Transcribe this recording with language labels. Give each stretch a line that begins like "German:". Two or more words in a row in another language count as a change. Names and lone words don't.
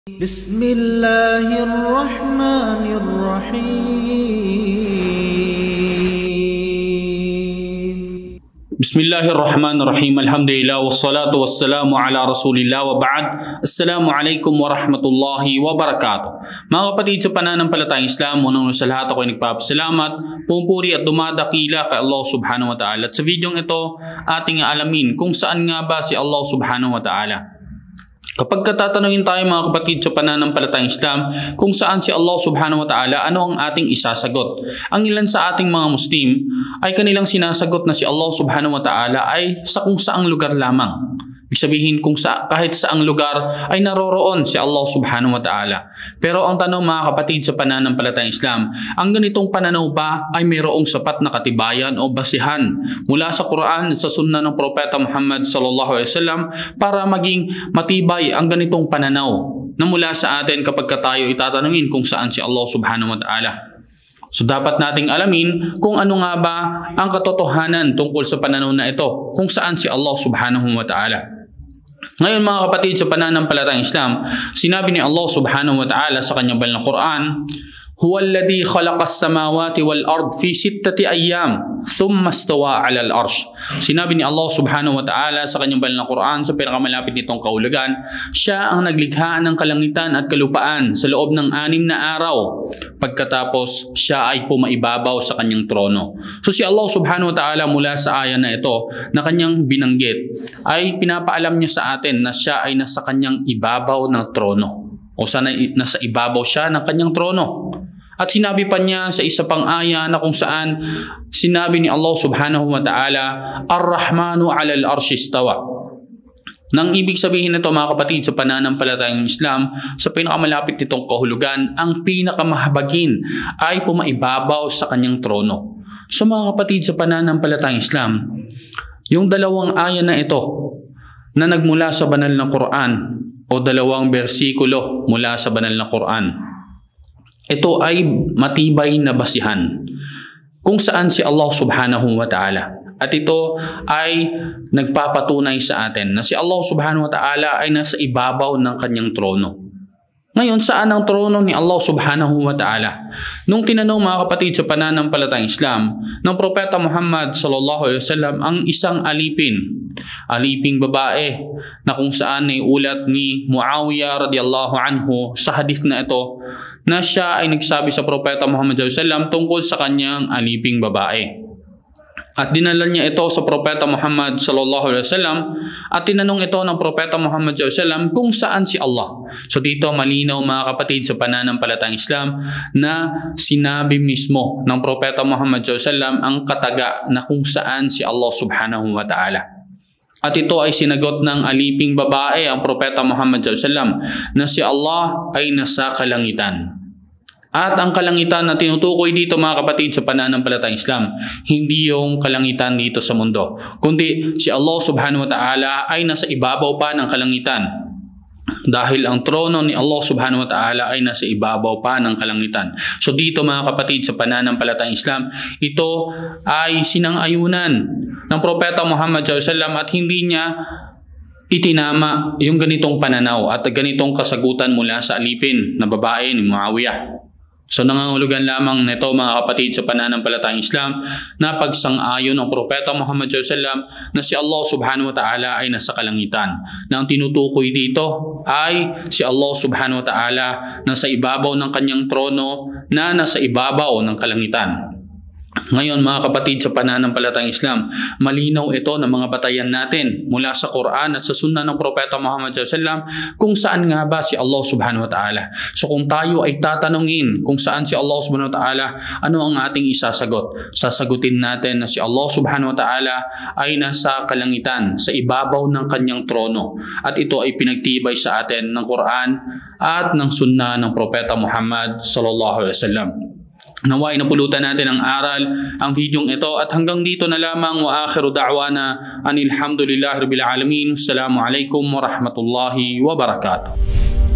Arabic: بسم الله الرحمن الرحيم بسم الله الرحمن الرحيم الحمد لله والصلاة والسلام على رسول الله وبعد السلام عليكم ورحمة الله وبركاته.
Filipino: Mga kapatid sa pananampalatayang Islam, unang sa lahat ako ay nagpapasalamat, pupuri at dumadakila kay Allah
Arabic: سبحانه وتعالى.
Filipino: At sa videong ito, ating alamin kung saan nga ba si Allah
Arabic: سبحانه وتعالى.
Filipino: Kapag katatanungin tayo mga kapatid sa pananampalatayang Islam kung saan si Allah
Arabic: سبحانه وتعالى,
Filipino: ano ang ating isasagot? Ang ilan sa ating mga Muslim ay kanilang sinasagot na si Allah
Arabic: سبحانه وتعالى
Filipino: ay sa kung saang lugar lamang. Ibig sabihin kahit saang lugar ay naroroon si Allah
Arabic: سبحانه وتعالى.
Filipino: Pero ang tanong mga kapatid sa pananampalatayang Islam, ang ganitong pananaw ba ay mayroong sapat na katibayan o basihan mula sa Quran at sa Sunnah ng Propeta Muhammad
Arabic: صلى الله عليه وسلم
Filipino: para maging matibay ang ganitong pananaw na mula sa atin kapag tayo itatanungin kung saan si Allah
Arabic: سبحانه وتعالى?
Filipino: So dapat nating alamin kung ano nga ba ang katotohanan tungkol sa pananaw na ito, kung saan si Allah
Arabic: سبحانه وتعالى.
Filipino: Ngayon mga kapatid sa pananampalatayang Islam, sinabi ni Allah
Arabic: سبحانه وتعالى
Filipino: sa kanyang banal na Quran,
Arabic: هو الذي خلق السماوات والأرض في 6 أيام ثم استوى على العرش.
Filipino: Sinabi ni Allah
Arabic: سبحانه وتعالى
Filipino: sa kanyang banal na Quran sa pinakamalapit nitong kahulugan, siya ang naglikha ng kalangitan at kalupaan sa loob ng 6 na araw. Pagkatapos siya ay pumaibabaw sa kanyang trono. So si Allah
Arabic: سبحانه وتعالى
Filipino: mula sa aya na ito na kanyang binanggit ay pinapaalam niya sa atin na siya ay nasa kanyang ibabaw ng trono. O sana nasa ibabaw siya ng kanyang trono. At sinabi pa niya sa isa pang aya na kung saan sinabi ni Allah
Arabic: سبحانه وتعالى, الرحمن على العرش استوى.
Filipino: Nang ibig sabihin nito mga kapatid sa pananampalatayang Islam, sa pinakamalapit nitong kahulugan, ang pinakamahabagin ay pumaibabaw sa kanyang trono. So mga kapatid sa pananampalatayang Islam, yung dalawang aya na ito na nagmula sa banal na Quran o dalawang bersikulo mula sa banal na Quran, ito ay matibay na basihan kung saan si Allah
Arabic: سبحانه وتعالى.
Filipino: At ito ay nagpapatunay sa atin na si Allah
Arabic: سبحانه وتعالى
Filipino: ay nasa ibabaw ng kanyang trono. Ngayon, saan ang trono ni Allah
Arabic: سبحانه وتعالى?
Filipino: Nung tinanong mga kapatid sa pananampalatayang Islam ng Propeta Muhammad
Arabic: صلى الله عليه وسلم
Filipino: ang isang aliping babae na kung saan ay ulat ni Muawiyah
Arabic: رضي الله عنه
Filipino: sa hadith na ito na siya ay nagsabi sa Propeta Muhammad
Arabic: صلى الله عليه وسلم
Filipino: tungkol sa kanyang aliping babae. At dinala niya ito sa Propeta Muhammad
Arabic: صلى الله عليه وسلم
Filipino: at tinanong ito ng Propeta Muhammad
Arabic: صلى الله عليه وسلم
Filipino: kung saan si Allah. So dito malinaw mga kapatid sa pananampalatayang Islam na sinabi mismo ng Propeta Muhammad
Arabic: صلى الله عليه وسلم
Filipino: ang kataga na kung saan si Allah
Arabic: سبحانه وتعالى.
Filipino: At ito ay sinagot ng aliping babae ang Propeta Muhammad
Arabic: صلى الله عليه وسلم
Filipino: na si Allah ay nasa kalangitan. At ang kalangitan na tinutukoy dito mga kapatid sa pananampalatayang Islam, hindi yung kalangitan dito sa mundo, kundi si Allah
Arabic: سبحانه وتعالى
Filipino: ay nasa ibabaw pa ng kalangitan. Dahil ang trono ni Allah
Arabic: سبحانه وتعالى
Filipino: ay nasa ibabaw pa ng kalangitan. So dito mga kapatid sa pananampalatayang Islam, ito ay sinang-ayunan ng Propeta Muhammad
Arabic: صلى الله عليه وسلم
Filipino: at hindi niya itinama yung ganitong pananaw at ganitong kasagutan mula sa alipin na babae ni Muawiyah. So nangangahulugan lamang nito mga kapatid sa pananampalatayang Islam na pagsang-ayon ng Propeta Muhammad
Arabic: صلى الله عليه وسلم
Filipino: na si Allah
Arabic: سبحانه وتعالى
Filipino: ay nasa kalangitan. Na ang tinutukoy dito ay si Allah
Arabic: سبحانه وتعالى
Filipino: nasa ibabaw ng kanyang trono na nasa ibabaw ng kalangitan. Ngayon mga kapatid sa pananampalatayang Islam, malinaw ito ng mga batayan natin mula sa Quran at sa Sunnah ng Propeta Muhammad
Arabic: صلى الله عليه وسلم
Filipino: kung saan nga ba si Allah
Arabic: سبحانه وتعالى.
Filipino: So kung tayo ay tatanungin kung saan si Allah
Arabic: سبحانه وتعالى,
Filipino: ano ang ating isasagot? Sasagutin natin na si Allah
Arabic: سبحانه وتعالى
Filipino: ay nasa kalangitan, sa ibabaw ng kanyang trono. At ito ay pinagtibay sa atin ng Quran at ng Sunnah ng Propeta Muhammad
Arabic: صلى الله عليه وسلم.
Filipino: Naway napulutan natin ang aral ang videong ito at hanggang dito na lamang
Arabic: وآخر دعوانا أن الحمد لله رب العالمين. Assalamu alaikum warahmatullahi wabarakatuh.